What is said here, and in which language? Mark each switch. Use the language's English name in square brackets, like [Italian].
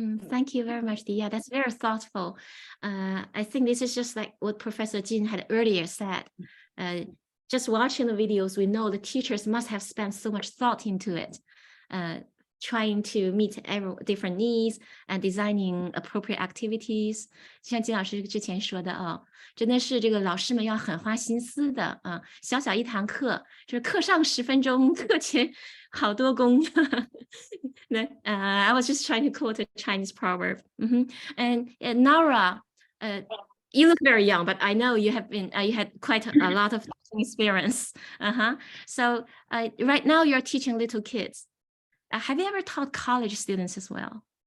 [English] Thank you very much, Dia. That's very thoughtful. I think this is just like what Professor Jin had earlier said. Just watching the videos, we know the teachers must have spent so much thought into it. trying to meet different needs and designing appropriate activities。 [Chinese] 像金老师之前说的啊，真的是这个老师们要很花心思的啊。小小一堂课，就是课上10分钟，课前好多功。 [English] I was just trying to quote a Chinese proverb. And Nara, you look very young, but I know you have been you had quite a lot of experience. So right now you're teaching little kids. Have you ever taught college students as well?